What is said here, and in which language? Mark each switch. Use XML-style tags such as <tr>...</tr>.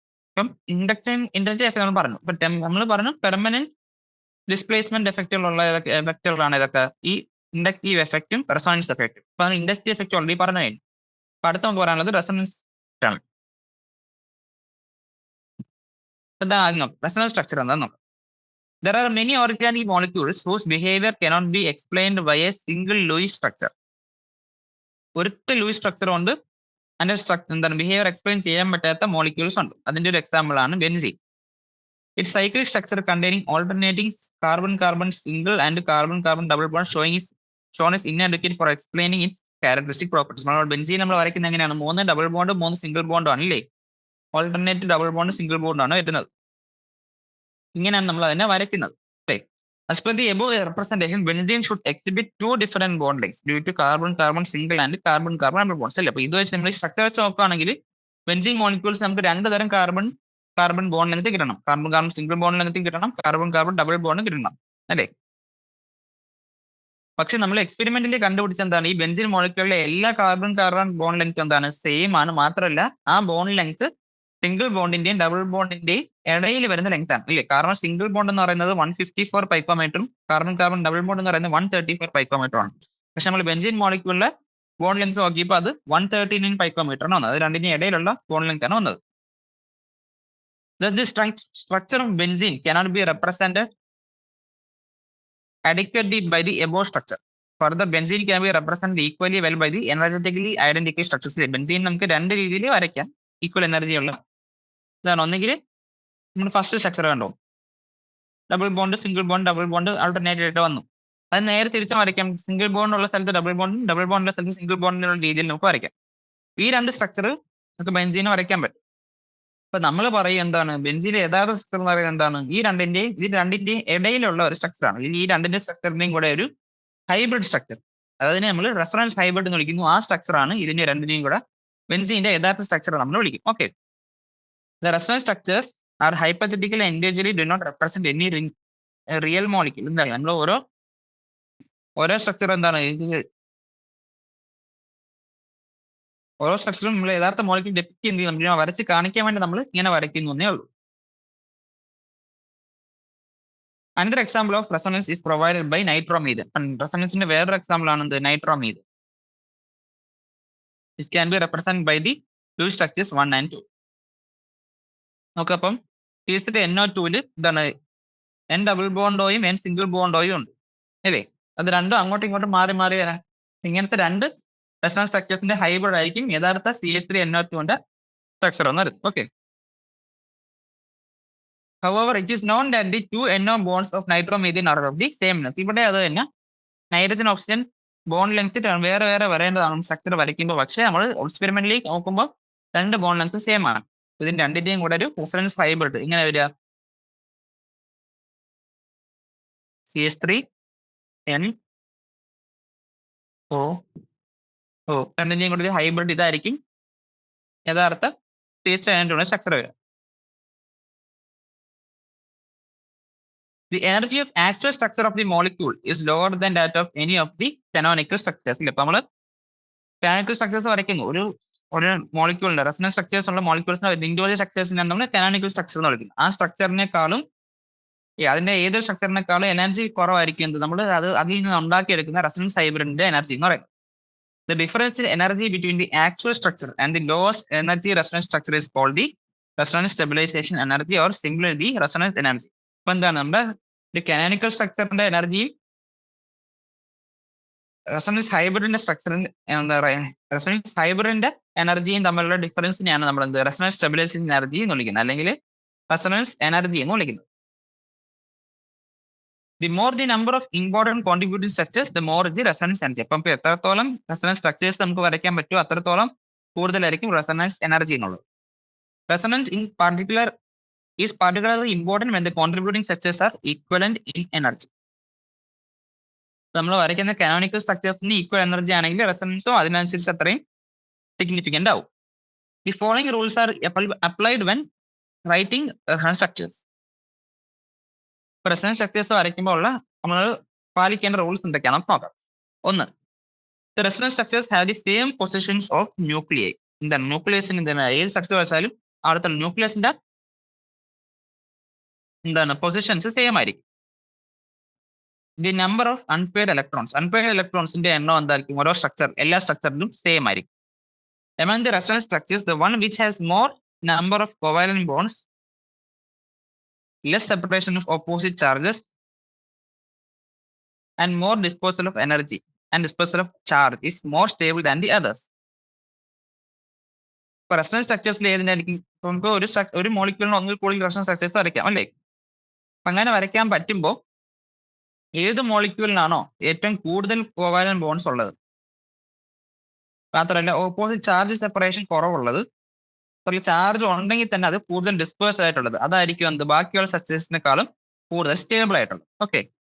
<ml>അപ്പം inductive effect നമ്മൾ പറഞ്ഞു. ഇപ്പൊ നമ്മൾ പറഞ്ഞു പെർമനന്റ് ഡിസ്പ്ലേസ്മെന്റ് എഫക്റ്റുകളുള്ള എഫക്റ്റുകളാണ് ഇതൊക്കെ ഈ ഇൻഡക്റ്റീവ് എഫക്റ്റും റെസൊണൻസ് എഫക്റ്റും. അപ്പൊ ഇൻഡക്റ്റീവ് എഫക്റ്റ് ഓൾറെഡി പറഞ്ഞു കഴിഞ്ഞു. അപ്പൊ അടുത്ത നമുക്ക് പറയാനുള്ളത് റെസൊണൻസ് ആണ്. എന്താണ് ആദ്യം നോക്കാം റെസൊണൻസ് സ്ട്രക്ചർ എന്താണെന്ന് നോക്കാം.</ml> <en>There are many organic molecules whose behavior cannot be explained by a single Lewis structure.</en> <ml>ഒരൊറ്റ ലൂയിസ് സ്ട്രക്ചർ കൊണ്ട് അതിന്റെ എന്താണ് ബിഹേവിയർ എക്സ്പ്ലെയിൻ ചെയ്യാൻ പറ്റാത്ത മോളിക്യൂൾസ് ഉണ്ട്. അതിന്റെ ഒരു എക്സാമ്പിൾ ആണ് benzene.</ml> <en>It's cyclic structure containing alternating carbon single and carbon double bond shown is inadequate for explaining its characteristic properties.</en> <ml>നമ്മൾ ബെൻസീൻ നമ്മൾ വരയ്ക്കുന്നത് എങ്ങനെയാണ്? 3 ഡബിൾ ബോണ്ട് 3 സിംഗിൾ ബോണ്ട് ആണ് അല്ലേ? Alternate double bond single bond ആണ് വരുന്നത്. ഇങ്ങനെയാണ് നമ്മൾ അതിനെ വരയ്ക്കുന്നത്.</ml> <en>As per the above representation, benzene should exhibit 2 different bond lengths due to carbon single and carbon double bonds.</en> <ml>അല്ലേ? അപ്പൊ ഇത് വെച്ച് നമ്മൾ സ്ട്രക്ചർ വെച്ച് നോക്കുകയാണെങ്കിൽ ബെൻസീൻ മോളിക്യൂൾസ് നമുക്ക് 2 തരം കാർബൺ ബോണ്ട് ലെങ്ത് കിട്ടണം. കാർബൺ സിംഗിൾ ബോണ്ട് ലെങ്ത് കിട്ടണം, കാർബൺ ഡബിൾ ബോണ്ട് കിട്ടണം അല്ലേ? പക്ഷെ നമ്മൾ എക്സ്പെരിമെന്റിൽ കണ്ടുപിടിച്ച എന്താണ് ഈ ബെൻസീൻ മോളിക്യൂളിലെ എല്ലാ കാർബൺ ബോണ്ട് ലെങ്ത് എന്താണ് സെയിം ആണ്. മാത്രമല്ല ആ ബോണ്ട് ലെങ്ത് സിംഗിൾ ബോണ്ടിന്റെയും ഡബിൾ ബോണ്ടിന്റെയും ഇടയിൽ വരുന്ന ലെങ്ത് ആണ് ഇല്ലേ? കാരണം സിംഗിൾ ബോണ്ട് എന്ന് പറയുന്നത് 154 പൈക്കോമീറ്ററും കാർബൺ ഡബിൾ ബോണ്ട് എന്ന് പറയുന്നത് 134 പൈക്കോമീറ്ററും ആണ്. പക്ഷെ നമ്മൾ ബെൻസീൻ മോളിക്യൂളിലെ ബോണ്ട് ലെങ്ത് നോക്കിയപ്പോൾ അത് 139 പൈക്കോമീറ്റർ ആണ് വന്നത്. അത് രണ്ടിന്റെ ഇടയിലുള്ള ബോണ്ട് ലെങ്ത് ആണ് വന്നത്.</ml> <en>Thus the structure of benzene cannot be represented adequately by the above structure. Further, benzene can be represented equally well by the energetically identical structures.</en> <ml>Benzene നമുക്ക് 2 രീതിയിൽ വരയ്ക്കാം ഈക്വൽ എനർജി ഉള്ള. ഇതാണ് ഒന്നെങ്കിൽ നമ്മൾ ഫസ്റ്റ് സ്ട്രക്ചർ കണ്ടോ double bond single bond double bond alternate ആയിട്ട് വന്നു. അത് നേരെ തിരിച്ചും വരയ്ക്കാം. സിംഗിൾ ബോണ്ട് ഉള്ള സ്ഥലത്ത് ഡബിൾ ബോണ്ടും, ഡബിൾ ബോണ്ടുള്ള സ്ഥലത്ത് സിംഗിൾ ബോണ്ടിനുള്ള രീതിയിൽ നമുക്ക് വരയ്ക്കാം. ഈ രണ്ട് സ്ട്രക്ചർ നമുക്ക് ബെൻസീനെ വരയ്ക്കാൻ പറ്റും. അപ്പൊ നമ്മൾ പറയും എന്താണ് ബെൻസീന്റെ യഥാർത്ഥ സ്ട്രക്ചർ എന്ന് പറയുന്നത് എന്താണ്? ഈ രണ്ടിന്റെയും ഇടയിലുള്ള ഒരു സ്ട്രക്ചറാണ്. ഈ രണ്ടിന്റെ സ്ട്രക്ചറിന്റെയും കൂടെ ഒരു ഹൈബ്രിഡ് സ്ട്രക്ചർ. അതിനെ നമ്മൾ റെസൊണൻസ് ഹൈബ്രിഡ് എന്ന് വിളിക്കുന്നു. ആ സ്ട്രക്ചറാണ് ഇതിന്റെ രണ്ടിനെയും കൂടെ ബെൻസീന്റെ യഥാർത്ഥ സ്ട്രക്ചർ നമ്മൾ വിളിക്കും. Okay.</ml> <en>The resonance structures are hypothetical and individually do not represent any real molecule.</en> <ml>എന്താണ് നമ്മൾ ഓരോ സ്ട്രക്ചർ എന്താണ് ഓരോ സ്ട്രക്ചറും നമ്മൾ യഥാർത്ഥ മോളിക്യൂൾ ഡെപിക്ട് ചെയ്യുന്ന വരച്ച് കാണിക്കാൻ വേണ്ടി നമ്മൾ ഇങ്ങനെ വരയ്ക്കുന്നു എന്നേ ഉള്ളൂ.</ml> <en>Another example of resonance is provided by nitromethane.</en> <ml>റെസൊണൻസിന്റെ വേറൊരു എക്സാമ്പിൾ ആണ് എന്ത്? നൈട്രോമീഥേൻ.</ml> <en>It can be represented by the two structures 1 and 2.</en> <ml>നോക്കാം. അപ്പം കേസിന്റെ NO2 എന്താണ് N ഡബിൾ ബോണ്ടോയും N സിംഗിൾ ബോണ്ടോയും ഉണ്ട് അല്ലേ? അത് രണ്ടും അങ്ങോട്ടും ഇങ്ങോട്ടും മാറി മാറി വരാൻ ഇങ്ങനത്തെ രണ്ട് റെസൊണൻസ് സ്ട്രക്ചേഴ്സിന്റെ ഹൈബ്രിഡ് ആയിരിക്കും യഥാർത്ഥ CH3NO2 സ്ട്രക്ചർ എന്ന് പറയുന്നത്. Okay.</ml> <en>However, it is known that the two NO bonds of nitromethane are of the same length.</en> <ml>ഇവിടെ അത് തന്നെ നൈട്രജൻ ഓക്സിജൻ ബോണ്ട് ലെങ്ത് വേറെ വേറെ വരേണ്ടതാണ് സ്ട്രക്ചർ വരയ്ക്കുമ്പോൾ. പക്ഷേ നമ്മൾ എക്സ്പെരിമെന്റലി നോക്കുമ്പോൾ രണ്ട് ബോണ്ട് ലെങ്ത് സെയിം ആണ്. ഇതിന്റെ രണ്ടിന്റെയും കൂടെ ഒരു റെസൊണൻസ് ഹൈബ്രിഡ് ഇങ്ങനെ വരിക CH3NO രണ്ടിന്റെയും കൂടെ ഒരു ഹൈബ്രിഡ് ഇതായിരിക്കും യഥാർത്ഥ CH3NO സ്ട്രക്ചർ വരിക.</ml> <en>The energy of actual structure of the molecule is lower than that of any of the canonical structures.</en> <ml>ഇപ്പൊ നമ്മൾ കാനോണിക്കൽ സ്ട്രക്ചേഴ്സ് വരയ്ക്കുന്നു. ഒരു മോളിക്യൂളിന്റെ റെസൊണൻസ് സ്ട്രക്ചേഴ്സ് ഉള്ള മോളിക്യൂൾസിന്റെ ഇൻഡിവിജ്വൽ സ്ട്രക്ചേഴ്സിനാണ് നമ്മൾ കാനോണിക്കൽ സ്ട്രക്ചർ എന്ന് വിളിക്കുന്നത്. ആ സ്ട്രക്ചറിനേക്കാളും അതിന്റെ ഏതൊരു സ്ട്രക്ചറിനേക്കാളും എനർജി കുറവായിരിക്കും നമ്മൾ അതിൽ നിന്ന് ഉണ്ടാക്കിയെടുക്കുന്ന റെസൊണൻസ് ഹൈബ്രിഡിന്റെ എനർജി എന്ന് പറയുന്നത്.</ml> <en>The difference in energy between the actual structure and the lowest energy resonance structure is called the resonance stabilization energy or simply the resonance energy.</en> <ml>ഇപ്പൊ എന്താണ് നമ്മുടെ ഒരു കാനോണിക്കൽ സ്ട്രക്ചറിന്റെ എനർജിയും റെസൊണൻസ് ഹൈബ്രിഡിന്റെ സ്ട്രക്ചറിന്റെ എന്താ പറയുക റെസൊണൻസ് ഹൈബ്രിഡിന്റെ എനർജിയും തമ്മിലുള്ള ഡിഫറൻസിനെയാണ് നമ്മൾ എന്ത് റെസൊണൻസ് സ്റ്റെബിലൈസേഷൻ എനർജി എന്ന് വിളിക്കുന്നത്, അല്ലെങ്കിൽ റെസൊണൻസ് എനർജി എന്ന് വിളിക്കുന്നത്.</ml> <en>The more the number of important contributing structures, the more is the resonance energy.</en> <ml>അപ്പം എത്രത്തോളം റെസൊണൻസ് സ്ട്രക്ചേഴ്സ് നമുക്ക് വരയ്ക്കാൻ പറ്റുമോ അത്രത്തോളം കൂടുതലായിരിക്കും റെസൊണൻസ് എനർജി എന്നുള്ളത്.</ml> <en>Resonance is particularly important when the contributing structures are equivalent in energy.</en> <ml>നമ്മൾ വരയ്ക്കുന്ന കാനോണിക്കൽ സ്ട്രക്ചേഴ്സിന് ഈക്വൽ എനർജി ആണെങ്കിൽ റെസൊണൻസും അതിനനുസരിച്ച് അത്രയും സിഗ്നിഫിക്കന്റ് ആവും.</ml> <en>The following rules are applied when writing resonance structures.</en> <ml>Resonance structures വരയ്ക്കുമ്പോൾ ഉള്ള നമ്മൾ പാലിക്കേണ്ട റൂൾസ് എന്തൊക്കെയാണെന്ന് നോക്കാം. ഒന്ന്,</ml> <en>the resonance structures have the same positions of nuclei.</en> <ml>എന്താണ് ന്യൂക്ലിയസിന് എന്താണ് ഏത് സ്ട്രക്ചർ വെച്ചാലും അവിടുത്തെ ന്യൂക്ലിയസിന്റെ എന്താണ് പൊസിഷൻസ് സെയിം ആയിരിക്കും.</ml> <en>the number of unpaired</en> <ml>ഇലക്ട്രോൺസിന്റെ എണ്ണം എന്തായിരിക്കും ഓരോ എല്ലാ സ്ട്രക്ചറിലും സെയിം ആയിരിക്കും.</ml> <en>Among the resonance structures, the one which has more number of covalent bonds, less separation of opposite charges, and more dispersal of energy and dispersal of charge is more stable than the others.</en> <ml>ഇപ്പൊ resonance സ്ട്രക്ചേഴ്സിൽ ഏതിനായിരിക്കും നമുക്ക് ഒരു മോളിക്യൂളിന് ഒന്നിൽ കൂടുതൽ resonance structures വരയ്ക്കാം അല്ലേ? അപ്പൊ അങ്ങനെ വരയ്ക്കാൻ പറ്റുമ്പോൾ ഏത് മോളിക്യൂളിനാണോ ഏറ്റവും കൂടുതൽ കോവാലന്റ് ബോണ്ട്സ് ഉള്ളത്, മാത്രമല്ല ഓപ്പോസിറ്റ് ചാർജ് സെപ്പറേഷൻ കുറവുള്ളത്, ചാർജ് ഉണ്ടെങ്കിൽ തന്നെ അത് കൂടുതൽ ഡിസ്പേഴ്സ് ആയിട്ടുള്ളത്, അതായിരിക്കും എന്ത് ബാക്കിയുള്ള സ്ട്രക്ചേഴ്സിനെക്കാളും കൂടുതൽ സ്റ്റേബിൾ ആയിട്ടുള്ളത്. ഓക്കെ.</ml>